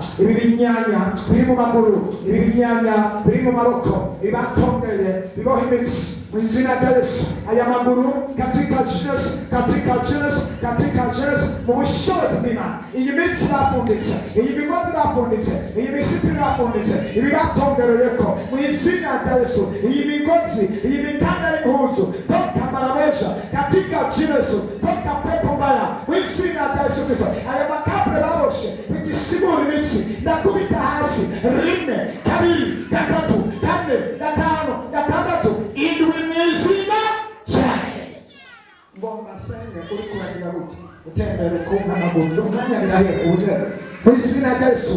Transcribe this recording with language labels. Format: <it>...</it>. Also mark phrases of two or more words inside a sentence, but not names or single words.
<rw>ibi binyanya biri mu maguru, ibi binyanya biri mu maboko, ibatondeye biboha imitsi mu izina rya Yesu. Aya maguru katika Yesu mu bushobozi bw'Imana. Iyi mitsi bafunditse, iyi migozi bafunditse, iyi misipi bafunditse, ibi batongereyeko mu izina rya Yesu. Iyi migozi, iyi mikanda y'impuzu</rw> <sw>toka mara moja katika Yesu, toka pepo mbaya</sw> <rw>mu izina rya Yesu Kristo. Aya makabre baboshe igisigura imitsi ndakubita hasi rimwe kabiri gatatu kane gatanu gatandatu indwi mu izina rya Yesu. Ngomba senge uri kuragira gute utembere kumpa amaguru umwanya birahiye uje mu izina rya Yesu.</rw>